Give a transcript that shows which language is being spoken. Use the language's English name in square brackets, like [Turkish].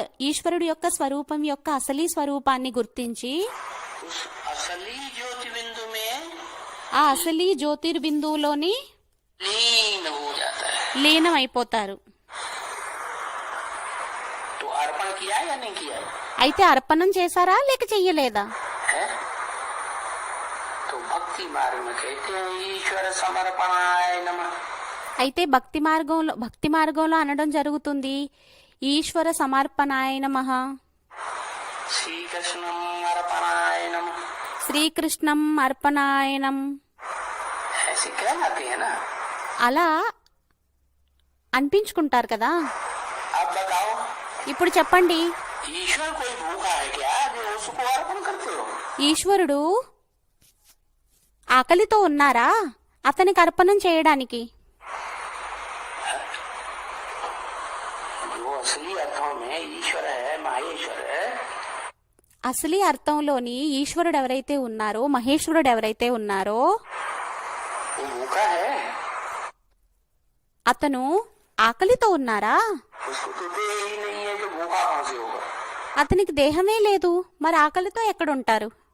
[Telugu] ఈశ్వరుడు యొక్క స్వరూపం యొక్క అసలీ స్వరూపాన్ని గుర్తించి [Hindi] उस असली ज्योति बिंदु में [Telugu] ఆ అసలీ జ్యోతిర్బిందువులోని [Hindi] लीन हो जाता है। [Telugu] లీనం అయిపోతారు. [Hindi] तो अर्पण किया या नहीं किया [Telugu] అయితే అర్పణం చేశారా లేక చెయ్యలేదా? [Hindi] है? तो भक्ति मार्ग में कहते हैं ईश्वर समर्पणाय नमः। [Telugu] అయితే భక్తి మార్గంలో అనడం జరుగుతుంది ఈశ్వర సమర్పణాయ నమః, [Hindi] श्री कृष्ण अर्पणाय नमः। [Telugu] శ్రీకృష్ణం అర్పణాయనం. [Hindi] ऐसे कहलाते हैं ना। [Telugu] అలా అనిపించుకుంటారు కదా. [Hindi] अब बताओ [Telugu] ఇప్పుడు చెప్పండి, [Hindi] ईश्वर कोई भूखा है क्या जो उसको अर्पण करते हो? [Telugu] ఈశ్వరుడు ఆకలితో ఉన్నారా అతనికి అర్పణం చేయడానికి? [Hindi] जो असली अर्थों में ईश्वर है, माहेश्वर है, [Telugu] అసలీ అర్థంలోని ఈశ్వరుడు ఎవరైతే ఉన్నారో, మహేశ్వరుడు ఎవరైతే ఉన్నారో [Hindi] वो भूखा है। [Telugu] అతను ఆకలితో ఉన్నారా? [Hindi] उसको तो देह ही नहीं है, जो भूखा कहाँ से होगा? [Telugu] అతనికి దేహమే లేదు, మరి ఆకలితో ఎక్కడుంటారు?